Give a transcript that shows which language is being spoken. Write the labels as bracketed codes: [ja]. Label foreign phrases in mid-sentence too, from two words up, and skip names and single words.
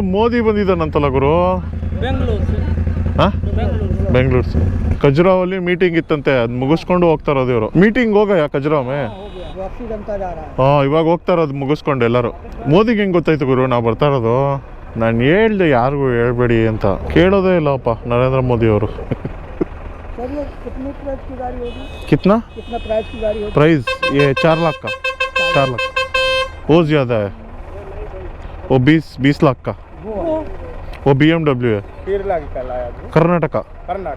[kn] ಮೋದಿ ಬಂದಿದ್ದಾನಂತಲ್ಲ ಗುರು? ಹಾಂ, ಬೆಂಗಳೂರು. ಖಜುರಾಹೋಲಿ ಮೀಟಿಂಗ್ ಇತ್ತಂತೆ, ಅದು ಮುಗಿಸ್ಕೊಂಡು ಹೋಗ್ತಾ ಇರೋದು ಇವರು. ಮೀಟಿಂಗ್ ಹೋಗ ಖಜುರಾಹೋ ಹಾಂ, ಇವಾಗ ಹೋಗ್ತಾ ಇರೋದು ಮುಗಿಸ್ಕೊಂಡು ಎಲ್ಲರೂ. ಮೋದಿಗೆ ಹೆಂಗೆ ಗೊತ್ತಾಯ್ತು ಗುರು ನಾವು ಬರ್ತಾ ಇರೋದು? ನಾನು ಹೇಳ್ದೆ ಯಾರಿಗೂ ಹೇಳ್ಬೇಡಿ ಅಂತ, ಕೇಳೋದೇ ಇಲ್ಲಪ್ಪ ನರೇಂದ್ರ ಮೋದಿ ಅವರು. [hi] कितना प्राइस की गाड़ी होगी? प्राइस ये 4 लाख का, 4 लाख वो ज़्यादा है. वो 20 लाख का वो BMW है, केरला की कल आया था, कर्नाटका। कर्नाटक।